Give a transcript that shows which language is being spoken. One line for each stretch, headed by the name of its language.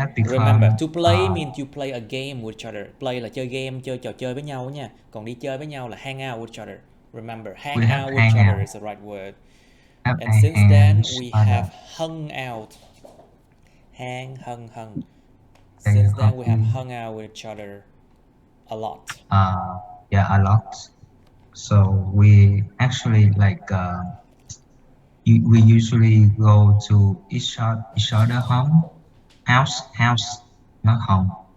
English: Remember, to play means you play a game with each other.
Vietnamese: Play là chơi game, chơi trò chơi với nhau nha. Còn đi chơi với nhau là
English: hang out with each other. Remember, hang out with each other is the right word. And since then we have hung out. Hung. Since then we have hung out with each other a lot. Yeah, a lot. So we actually we usually go to each other house, not home.